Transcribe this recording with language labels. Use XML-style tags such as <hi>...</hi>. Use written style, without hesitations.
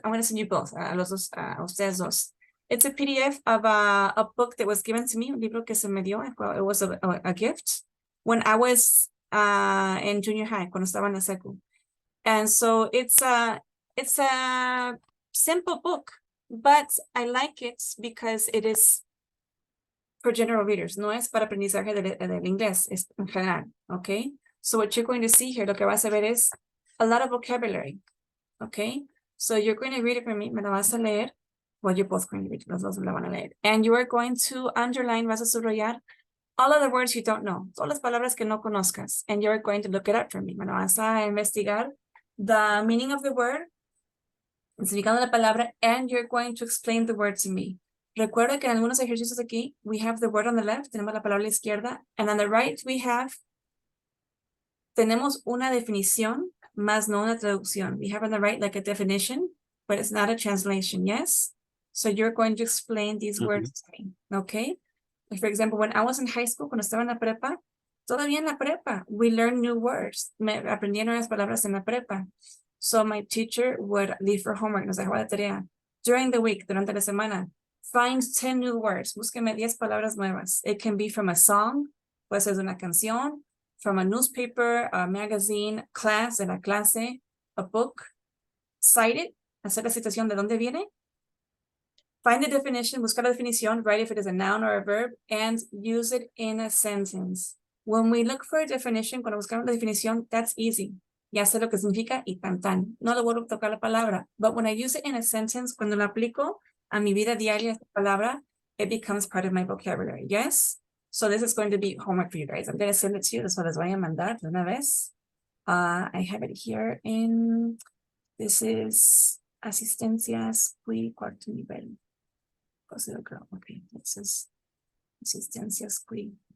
<en>I'm going to send you both,</en> <es>a los dos, a ustedes dos.</es> <en>It's a PDF of a book that was given to me,</en> <es>un libro que se me dio.</es> <en>It was a gift when I was in junior high,</en> <es>cuando estaba en la secu.</es> <en>And so it's a simple book, but I like it because it is for general readers.</en> <es>No es para aprendizaje del inglés, es en general, okay?</es> <en>So what you're going to see here,</en> <es>lo que vas a ver es</es> <en>a lot of vocabulary, okay? So you're going to read it for me,</en> <es>me la vas a leer.</es> <en>Well, you're both going to read,</en> <es>los dos me la van a leer.</es> <en>And you are going to underline,</en> <es>vas a subrayar</es> <en>all of the words you don't know,</en> <es>todas las palabras que no conozcas.</es> <en>And you're going to look it up for me.</en> <es>Me la vas a investigar</es> <en>the meaning of the word,</en> <es>el significado de la palabra,</es> <en>and you're going to explain the word to me.</en> <es>Recuerda que en algunos ejercicios aquí,</es> <en>we have the word on the left,</en> <es>tenemos la palabra a la izquierda,</es> <en>and on the right we have,</en> <es>tenemos una definición, más no una traducción.</es> <en>We have on the right like a definition, but it's not a translation, yes? So you're going to explain these words to me, okay? Like for example, when I was in high school,</en> <es>cuando estaba en la prepa,</es> <en>todavía en la prepa, we learn new words.</en> <es>Me aprendí nuevas palabras en la prepa.</es> <en>So my teacher would leave for homework,</en> <es>nos dejaba de tarea.</es> <en>During the week,</en> <es>durante la semana,</es> <en>find 10 new words.</en> <es>Búsqueme 10 palabras nuevas.</es> <en>It can be from a song,</en> <es>puede ser de una canción,</es> <en>from a newspaper, a magazine, class,</en> <es>de la clase,</es> <en>a book.</en> <es>Cite it, hacer la citación de dónde viene.</es> <en>Find the definition,</en> <es>buscar la definición,</es> <en>write if it is a noun or a verb, and use it in a sentence. When we look for a definition,</en> <es>cuando buscamos la definición,</es> <en>that's easy.</en> <es>Ya sé lo que significa y tan tan. No le vuelvo a tocar la palabra.</es> <en>But when I use it in a sentence,</en> <es>cuando la aplico a mi vida diaria, esta palabra,</es> <en>it becomes part of my vocabulary. Yes? So this is going to be homework for you guys. I'm going to send it to you.</en> <es>Eso les voy a mandar de una vez.</es> <en>I have it here in, this is Asistencias Qui Cuarto Nivel. Okay, this is Asistencias Qui.</en>